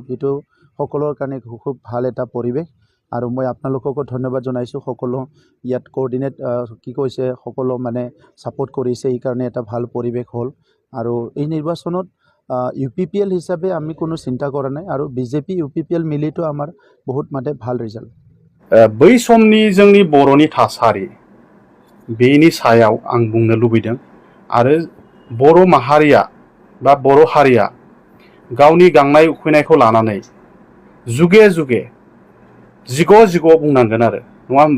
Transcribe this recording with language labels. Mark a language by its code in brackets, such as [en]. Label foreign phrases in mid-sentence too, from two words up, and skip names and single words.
[as] এইটো সকলোৰ কাৰণে খুব ভাল এটা পৰিৱেশ। আৰু মই আপোনালোককো ধন্যবাদ জনাইছোঁ, সকলো ইয়াত কোঅৰ্ডিনেট কি কৈছে সকলো মানে ছাপোৰ্ট কৰিছে, এইকাৰণে এটা ভাল পৰিৱেশ হ'ল। আৰু এই নিৰ্বাচনত UPPL হিসাবে আমি কোনো চিন্তা কৰা নাই, আৰু BJP UPPL মিলিতো আমাৰ বহুত মানে ভাল ৰিজাল্ট। [brx] बै समनि जोंनि बर'नि थासारि बेनि सायाव आं बुंनो लुबैदों। आरो बर' माहारिया बा बर' हारिया गावनि गांनाय उखैनायखौ लानानै जुगे जुगे जिग' बुंनांगोन आरो, नङा होमबा?